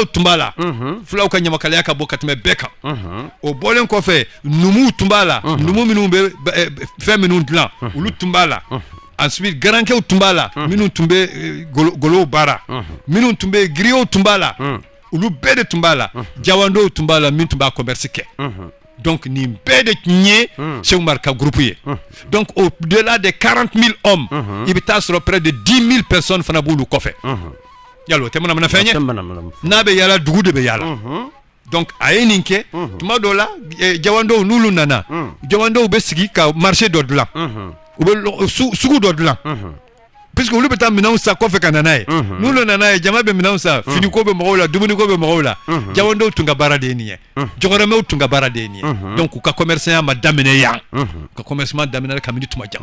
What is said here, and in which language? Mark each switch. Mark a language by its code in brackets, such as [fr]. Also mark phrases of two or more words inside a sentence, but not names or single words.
[bm] tun b'a la fulaw ka ɲamakalaya ka bɔ ka tɛmɛ bɛɛ kan o bɔlen kɔfɛ numuw tun b'a la numu minnu bɛ fɛn minnu dilan olu tun b'a la ensuite garankɛw tun b'a la minnu tun bɛ golow baara minnu tun bɛ griots tun b'a la olu bɛɛ de tun b'a la jawandow tun b'a la min tun b'a commerce kɛ donc nin bɛɛ de tun ye Cheikh Oumar ka groupe ye donc [fr] au-delà des 40 000 hommes il [bm] bɛ taa sɔrɔ [fr] près de 10 000 personnes [bm] fana b'olu kɔfɛ yala o tɛ manamana fɛn ye n'a bɛ yaala dugu de bɛ yaala donc a ye nin kɛ tuma dɔw la jawandow n'olu nana jawandow bɛ sigi ka marché dɔ dilan u bɛ sugu dɔ dilan puisque olu bɛ taa minɛnw sa kɔfɛ ka na n'a ye n'olu nana ye jama bɛ minɛnw sa finiko bɛ mɔgɔw la dumuniko bɛ mɔgɔw la jawandow tun ka baara de ye nin ye jɔgɔrɛmɛw tun ka baara de ye nin ye donc u ka commerçant ma daminɛ yan u ka commerçant daminɛ kabini tuma jan